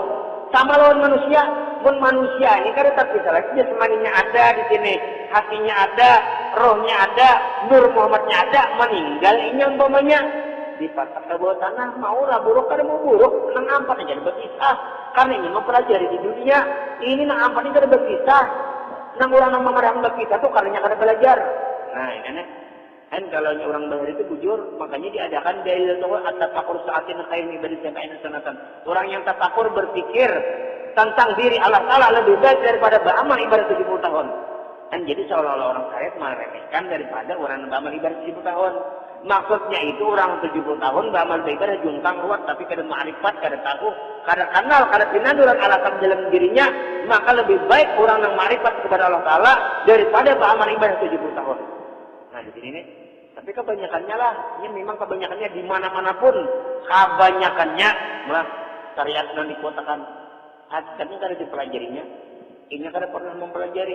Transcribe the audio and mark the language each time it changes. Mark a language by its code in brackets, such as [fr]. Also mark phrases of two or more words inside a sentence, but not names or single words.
[bjn] Sama lawan manusia, pun manusia ini kada terpisah lagi, jasmaninya ada di sini, hatinya ada, rohnya ada, Nur Muhammadnya ada, meninggal ini umpamanya dipasak ke bawah tanah, maulah buruk, kada mau buruk, nang ampat aja berpisah, karena ini mempelajari di dunia, ini nang ampat ini kada berpisah, nang orang nang memarang berpisah tuh karenanya kada belajar. Nah ini nih, kan kalau orang bahar itu bujur, makanya diadakan dalil itu [ar] التفكر ساعة خير عبادة سبعين سنة. [id] Orang yang tafakur berpikir tentang diri Allah Ta'ala lebih baik daripada beramal ibadah 70 tahun. Dan jadi seolah-olah orang syariat meremehkan daripada orang beramal ibadah 70 tahun. [bjn] Maksudnya itu orang 70 tahun beramal ibadah jungkang ruwet tapi kada ma'rifat, kada tahu, kada kenal, kada pinaduran alasan dalam dirinya, maka lebih baik orang yang ma'rifat kepada Allah Ta'ala daripada beramal ibadah 70 tahun. Nah di sini nih, tapi kebanyakannya lah, ini memang kebanyakannya di mana-mana pun, kebanyakannya malah syariat yang dikotakan, hakikatnya kada dipelajarinya, ini kada pernah mempelajari.